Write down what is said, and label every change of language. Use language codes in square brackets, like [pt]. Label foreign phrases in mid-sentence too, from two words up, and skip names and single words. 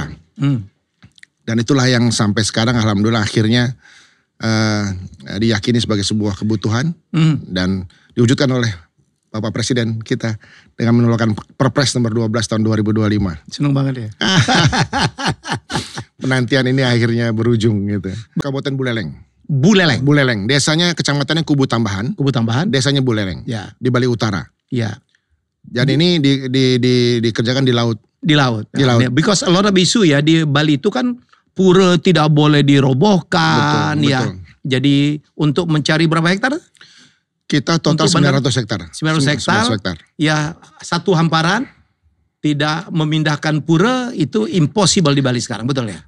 [id] Dan itulah yang sampai sekarang alhamdulillah akhirnya diyakini sebagai sebuah kebutuhan. Dan diwujudkan oleh Bapak Presiden kita dengan mengeluarkan Perpres nomor 12 tahun 2025. Senang banget ya. Penantian ini akhirnya berujung gitu. Kabupaten Buleleng. Buleleng. Desanya kecamatannya Kubu Tambahan. Desanya Buleleng. Ya. Di Bali Utara. Ya. Dan ini dikerjakan di laut. Di laut. [en] Because a lot of issue [id] ya di Bali itu kan pura tidak boleh dirobohkan. Betul. Jadi untuk mencari berapa hektar? Kita total 900 hektar. 900 hektar. Ya, satu hamparan tidak memindahkan pura itu impossible di Bali sekarang, betul ya?